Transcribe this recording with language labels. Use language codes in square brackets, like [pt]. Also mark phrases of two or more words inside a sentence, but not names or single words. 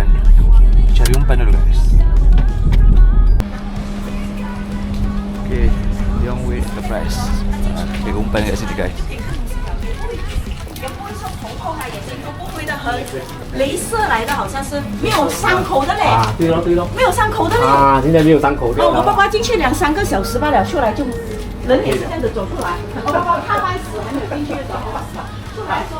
[ms] Cari umpan dulu guys. [en] Okay, don't wait the price. [ms] Cari umpan kat sini guys. [zh] 镭射来的好像是没有伤口的嘞。啊，对咯对咯，没有伤口的嘞。啊，现在没有伤口的。哦，我爸爸进去2-3个小时罢了，出来就人也是这样子走出来。我爸爸他开始还没有进去的时候，出来的时候。